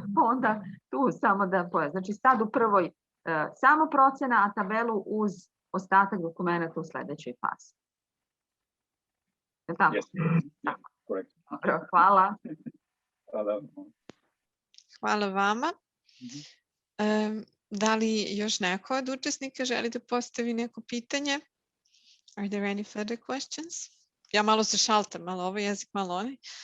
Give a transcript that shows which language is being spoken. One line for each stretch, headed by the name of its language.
Serbian: Onda tu samo da pojasnim. Znači sad u prvoj samo procena, a tabelu uz ostatak dokumenta u sledećoj fazi. Je li tako? Tako. Dobro, hvala. Hvala vama. Da li još neko od učesnika želi da postavi neko pitanje?
English: Are there any further questions?
Serbian: Ja malo se šaltam, malo ovaj jezik, malo onaj.